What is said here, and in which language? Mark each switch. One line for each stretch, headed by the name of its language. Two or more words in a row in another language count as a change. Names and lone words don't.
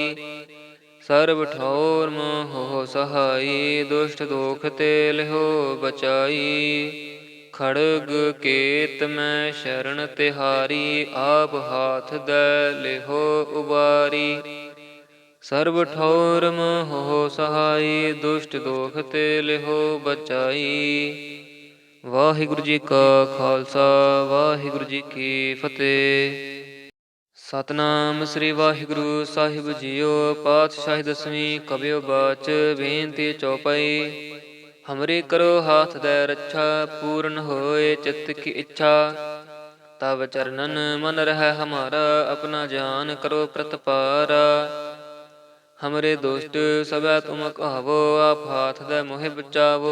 Braj: सर्व ठौर मोह हो सहाई, दुष्ट दोख ते लेहो बचाई। खड़ग केत में शरण तिहारी, आप हाथ दे लेहो उबारी। सर्व ठौर मोह हो सहाई, दुष्ट दोख ते लेहो बचाई।
Punjabi: ਵਾਹਿਗੁਰੂ ਜੀ ਕਾ ਖਾਲਸਾ, ਵਾਹਿਗੁਰੂ ਜੀ ਕੀ ਫਤਿਹ। ਸਤਨਾਮ ਸ੍ਰੀ ਵਾਹਿਗੁਰੂ ਸਾਹਿਬ ਜੀਓ। ਪਾਤਸ਼ਾਹੀ ਦਸਵੀਂ ਕਬਿਓ ਬਾਚ, ਬੇਨਤੀ ਚੌਪਈ।
Braj: हमरे करो हाथ दे रक्षा, पूर्ण होए चित्त की इच्छा। तब चरणन मन रह हमारा, अपना जान करो प्रतपारा। हमरे दोस्त सबै तुम कहावो, आप हाथ दे मोहि बचावो।